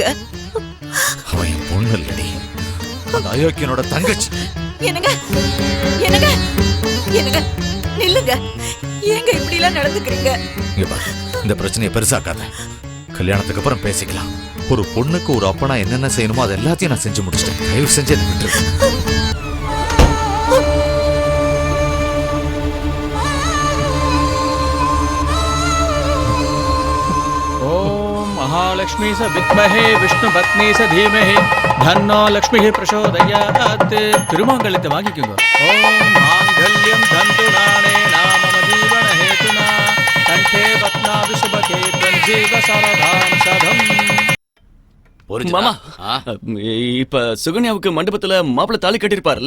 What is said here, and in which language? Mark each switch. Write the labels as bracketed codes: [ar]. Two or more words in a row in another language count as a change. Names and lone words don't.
[ta] அவன் என் பொண்ணு இல்லடி, அந்த அயோக்கியனோட தங்கச்சி. என்னங்க என்னங்க என்னங்க, நில்லுங்க. ஏங்க இப்படி எல்லாம் நடந்துக்கிறீங்க? இங்க பாரு, இந்த பிரச்சனையை பெருசாக்காத. கல்யாணத்துக்கு அப்புறம் பேசிக்கலாம். ஒரு பொண்ணுக்கு ஒரு அப்பனா என்னென்ன செய்யணுமோ அது எல்லாத்தையும் நான் செஞ்சு முடிச்சிட்டேன். தயவு செஞ்சு என்ன விட்டுரு. [sa] महालक्ष्मी स विद्महे विष्णु पत्नी स धीमहि धन्नो लक्ष्मी प्रचोदयात्. [ta] திருமாங்கல்யத்தை வாங்கிக்கோங்க. [sa] ओम् माङ्गल्यं तन्तुनानेन मम जीवनहेतुना कण्ठे बध्नामि सुभगे जीव शरदां शतम्. [ta] மாமா, இப்ப சுகன்யாவுக்கு மண்டபத்துல மாப்பிள்ளை தாலி கட்டிருப்பாருல்ல?